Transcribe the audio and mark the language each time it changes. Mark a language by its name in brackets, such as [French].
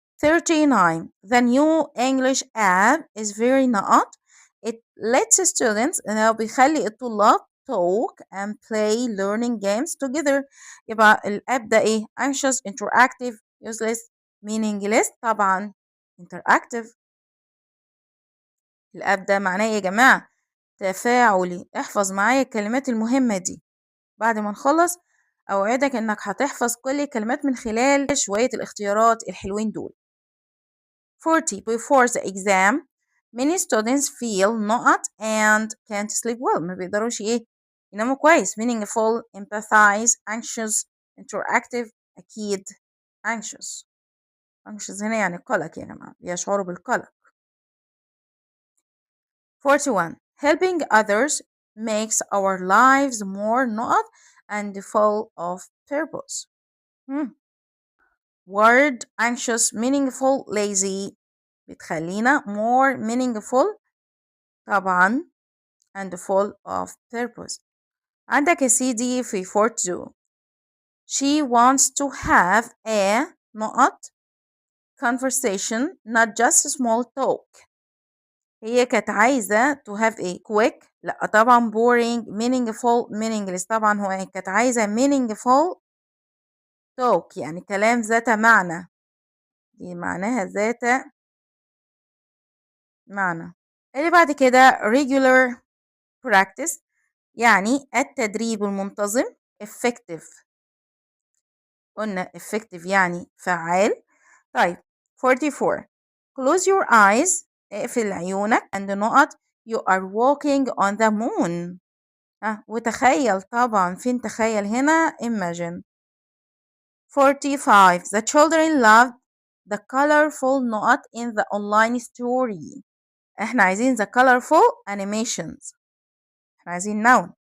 [English] 39 the new English app is very not it lets students [Arabic] بيخلي الطلاب [English] talk and play learning games together. [Arabic] يبقى الاب ده ايه؟ [English] anxious interactive useless meaningless طبعا interactive. [Arabic] الاب ده معناه ايه يا جماعة؟ تفاعلي. احفظ معايا الكلمات المهمة دي بعد ما نخلص اوعدك انك هتحفظ كل الكلمات من خلال شوية الاختيارات الحلوين دول. [English] 40 before the exam many students feel not and can't sleep well [Arabic] ما بيقدروش ايه يناموا كويس. [English] meaningful empathize anxious interactive [Arabic] أكيد anxious هنا يعني قلق يا جماعة بيشعروا بالقلق. [English] 41 helping others makes our lives more not and full of purpose. word anxious meaningful lazy بتخلينا more meaningful طبعا and full of purpose. [Arabic] عندك يا سيدي في [English] 42 she wants to have a not conversation not just small talk. [Arabic] هي كانت عايزة [English] to have a quick [Arabic] لا طبعا [English] boring meaningful meaningless [Arabic] طبعا هو كانت عايزة [English] meaningful talk [Arabic] يعني كلام ذات معنى دي معناها ذات معنى. اللي بعد كده regular practice يعني التدريب المنتظم effective قلنا effective يعني فعال. [English] طيب 44 close your eyes [Arabic] اقفل عيونك [English] and نقط you are walking on the moon [Arabic] وتخيل طبعا فين تخيل هنا [English] imagine. 45 the children loved the colorful نقط in the online story [Arabic] احنا عايزين [English] the colorful animations احنا عايزين noun.